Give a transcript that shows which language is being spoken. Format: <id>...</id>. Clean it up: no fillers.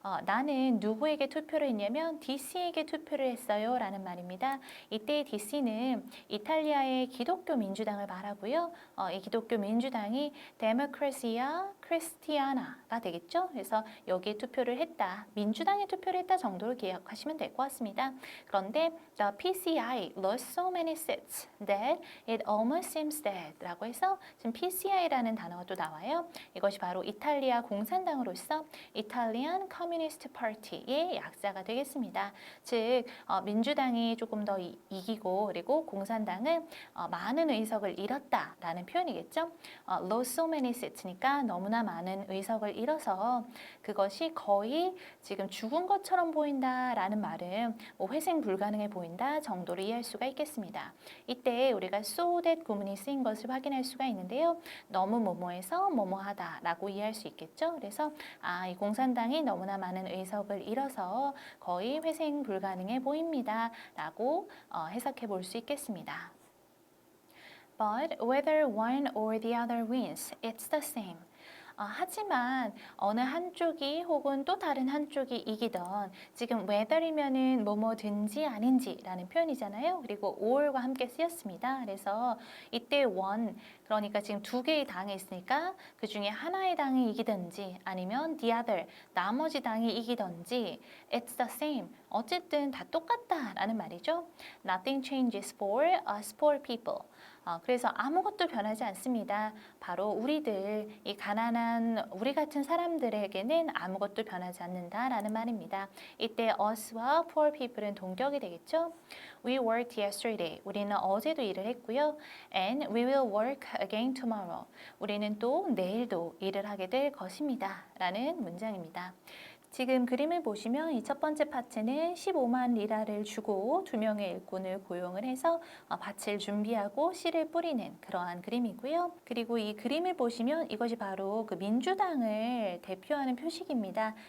<ko>나는 누구에게 투표를 했냐면 DC에게 투표를 했어요 라는 말입니다. 이때 DC는 이탈리아의 기독교 민주당을 말하고요. 이 기독교 민주당이 Democrazia Cristiana가 되겠죠. 그래서 여기에 투표를 했다. 민주당에 투표를 했다 정도로 기억하시면 될 것 같습니다. 그런데</ko> <en>the PCI lost so many seats that it almost seems dead</en> <ko>라고 해서 지금 PCI라는 단어가 또 나와요. 이것이 바로 이탈리아 공산당으로서 Italian Communist Party의 약자가 되겠습니다. 즉 민주당이 조금 더 이기고 그리고 공산당은 많은 의석을 잃었다라는 표현이겠죠.</ko> <en>lost so many seats</en> <ko>니까 너무나 많은 의석을 잃어서 그것이 거의 지금 죽은 것처럼 보인다라는 말은 회생 불가능해 보인다 정도로 이해할 수가 있겠습니다. 이때 우리가 so that 구문이 쓰인 것을 확인할 수가 있는데요. 너무 뭐뭐해서 뭐뭐하다라고 이해할 수 있겠죠. 그래서 이 공산당이 너무나 많은 의석을 잃어서 거의 회생 불가능해 보입니다. 라고 해석해 볼 수 있겠습니다.</ko> <en>But whether one or the other wins, it's the same.</en> <ko>하지만 어느 한쪽이 혹은 또 다른 한쪽이 이기던 지금 whether이면은 뭐뭐든지 아닌지라는 표현이잖아요. 그리고 or과 함께 쓰였습니다. 그래서 이때 one 그러니까 지금 두 개의 당이 있으니까 그 중에 하나의 당이 이기든지 아니면 the other 나머지 당이 이기든지</ko> <en>it's the same</en> <ko>어쨌든 다 똑같다라는 말이죠.</ko> <en>Nothing changes for us poor people.</en> <ko>그래서 아무것도 변하지 않습니다. 바로 우리들, 이 가난한 우리 같은 사람들에게는 아무것도 변하지 않는다라는 말입니다. 이때 us와 poor people은 동격이 되겠죠.</ko> <en>We worked yesterday.</en> <ko>우리는 어제도 일을 했고요.</ko> <en>And we will work again tomorrow.</en> <ko>우리는 또 내일도 일을 하게 될 것입니다. 라는 문장입니다. 지금 그림을 보시면 이 첫 번째 파트는 15만 리라를 주고 2명의 일꾼을 고용을 해서 밭을 준비하고 씨를 뿌리는 그러한 그림이고요. 그리고 이 그림을 보시면 이것이 바로 그 민주당을 대표하는 표식입니다.</ko>